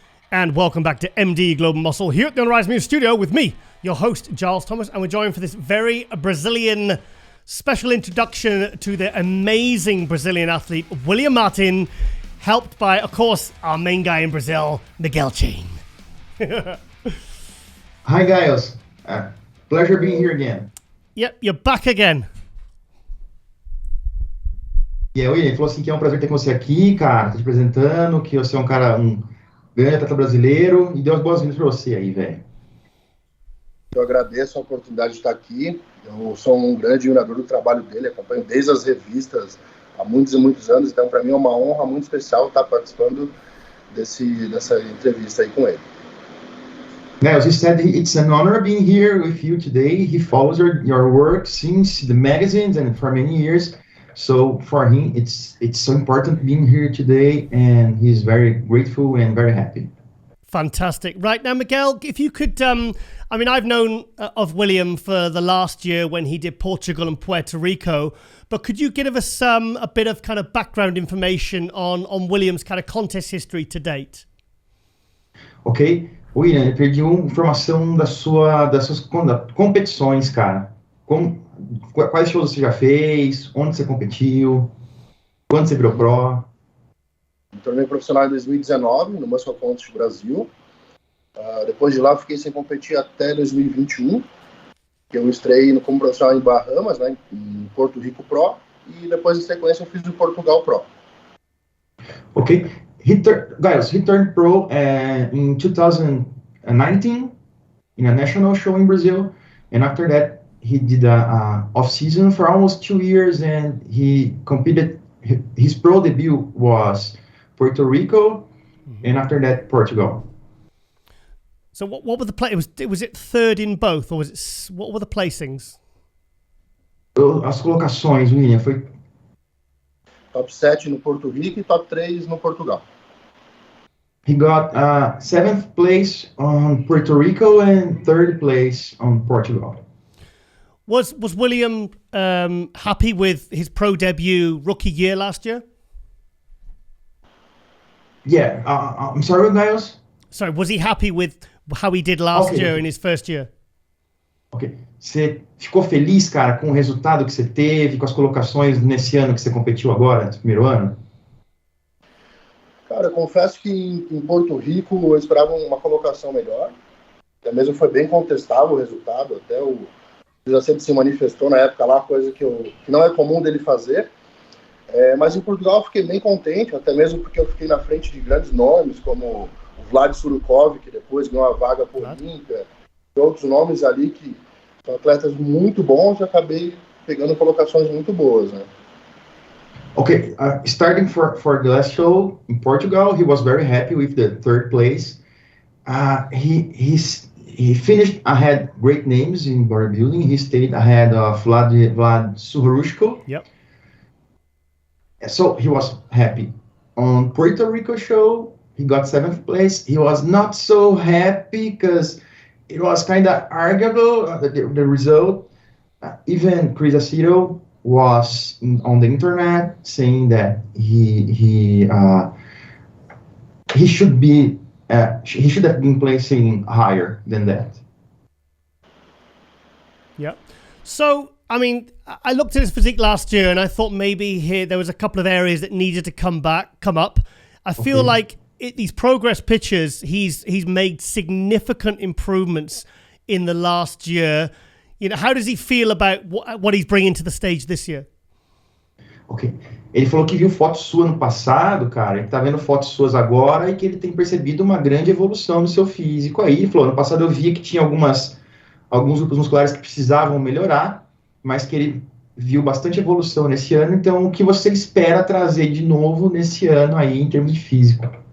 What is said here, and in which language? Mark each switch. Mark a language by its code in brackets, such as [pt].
[en] And welcome back to MD Global Muscle here at the Unrise Music Studio with me, your host, Giles Thomas, and we're joined for this very Brazilian special introduction to the amazing Brazilian athlete, William Martin, helped by, of course, our main guy in Brazil, Miguel Chain. Hi, Giles. Pleasure being here again. Yep, you're back again. [pt] E aí, William, ele falou assim que é um prazer ter com você aqui, cara, tá te apresentando, que você é um grande atleta brasileiro, e deu as boas-vindas pra você aí, velho. Eu agradeço a oportunidade de estar aqui. Eu sou um grande admirador do trabalho dele, acompanho desde as revistas há muitos e muitos anos, então para mim é uma honra muito especial estar participando dessa entrevista aí com ele. [en] Giles, he said it's an honor being here with you today. He follows your work since the magazines and for many years. So for him, it's so important being here today, and he's very grateful and very happy. Fantastic. Right now, Miguel, if you could, I've known of William for the last year when he did Portugal and Puerto Rico, but could you give us a bit of kind of background information on William's kind of contest history to date? Ok. [pt] William, eu perdi uma informação das suas competições, cara. Quais shows você já fez? Onde você competiu? Quando você virou pro? Me tornei profissional em 2019, no Muscular Brasil. Depois de lá, eu fiquei sem competir até 2021. Que eu estrei como profissional em Bahamas, né, em Porto Rico Pro. E depois, em sequência, eu fiz o Portugal Pro. Ok. [en] Giles, he turned pro in 2019 in a national show in Brazil. And after that, he did a off-season for almost 2 years, and he competed. His pro debut was Puerto Rico, and after that, Portugal. So what were the play? Was it third in both, or what were the placings? [pt] As colocações, William, foi Top 7 no Porto Rico e top 3 no Portugal. [en] He got 7th place on Puerto Rico and 3rd place on Portugal. Was William happy with his pro debut rookie year last year? Yeah, I'm sorry, Giles? Sorry, was he happy with how he did last year in his first year? Ok. [pt] Você ficou feliz, cara, com o resultado que você teve, com as colocações nesse ano que você competiu agora, nesse primeiro ano? Cara, eu confesso que em Porto Rico eu esperava uma colocação melhor. Até mesmo foi bem contestável o resultado, até o já sempre se manifestou na época lá, coisa que não é comum dele fazer. Mas em Portugal eu fiquei bem contente, até mesmo porque eu fiquei na frente de grandes nomes, como o Vlad Surukov, que depois ganhou a vaga por Olímpia, e outros nomes ali que são atletas muito bons, e acabei pegando colocações muito boas, né? [en] Okay, starting for the last show in Portugal, he was very happy with the 3rd place. He finished ahead great names in bodybuilding. He stayed ahead of Vlad Surushko. Yep. So he was happy. On Puerto Rico show, he got 7th place. He was not so happy because it was kind of arguable, the result. Even Chris Aceto was on the internet saying that he should have been placing higher than that. Yeah. So, I looked at his physique last year and I thought maybe there was a couple of areas that needed to come up. I feel like these progress pictures, he's made significant improvements in the last year. You know, how does he feel about what he's bringing to the stage this year? Ok. [pt] Ele falou que viu fotos suas no passado, cara, e que tá vendo fotos suas agora e que ele tem percebido uma grande evolução no seu físico aí. Ele falou, no passado eu via que tinha alguns grupos musculares que precisavam melhorar, mas que ele viu bastante evolução nesse ano. Então, o que você espera trazer de novo nesse ano aí, em termos de físico?